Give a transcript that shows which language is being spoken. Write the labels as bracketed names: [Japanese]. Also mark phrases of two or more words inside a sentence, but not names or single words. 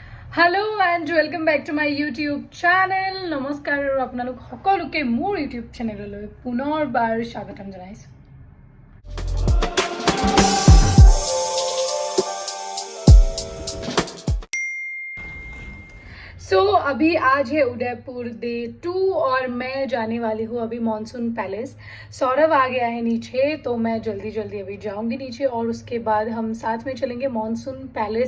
[English] Hello and welcome back to my YouTube channel. [Assamese] নমস্কাৰ আৰু আপোনালোক সকলোকে মোৰ ইউটিউব চেনেললৈ পুনৰবাৰ স্বাগতম জনাইছোঁ। [Hindi] सो अभी आज है उदयपुर डे 2 और मैं जाने वाली हूँ अभी मॉनसून पैलेस। सौरभ आ गया है नीचे तो मैं जल्दी जल्दी अभी जाऊंगी नीचे और उसके बाद हम साथ में चलेंगे मॉनसून पैलेस।